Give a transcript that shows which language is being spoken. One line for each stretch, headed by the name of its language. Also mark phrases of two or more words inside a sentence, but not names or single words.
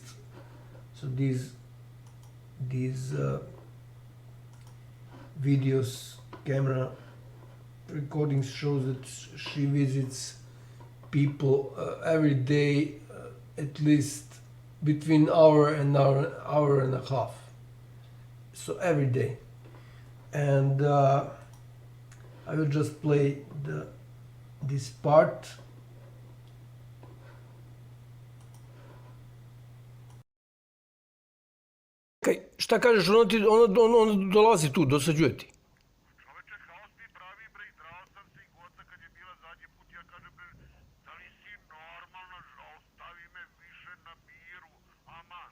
English: So these videos, camera recordings shows that she visits people every day, at least between hour and a half. So every day. And I will just play this part.
Serbian: Šta kažeš, ono dolazi tu, dosađuje ti. Čoveče, haos mi pravi, bre, i drao sam se i goca kad je bila zadnji put, ja kažem, bre, da li si normalna, ostavi me više na miru, aman.